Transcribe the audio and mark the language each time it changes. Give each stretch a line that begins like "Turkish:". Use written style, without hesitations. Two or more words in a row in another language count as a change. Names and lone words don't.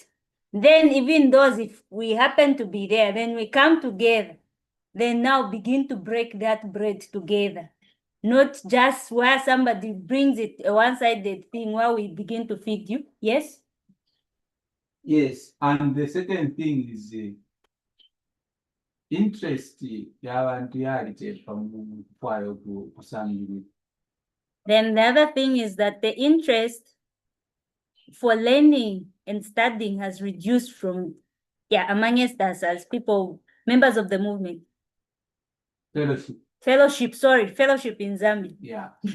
English: Then even those, if we happen to be there, then we come together. Then now begin to break that bread together. not just where somebody brings it a one-sided thing where we begin to feed you. Yes? Yes, and the second thing is interest
Bemba: yabantu yaliteeka mu kufaayo kusangirira.
English: Then the other thing is that the interest for learning and studying has reduced from, amongst us as people, members of the movement. Fellowship, Fellowship in Zambia. yeah.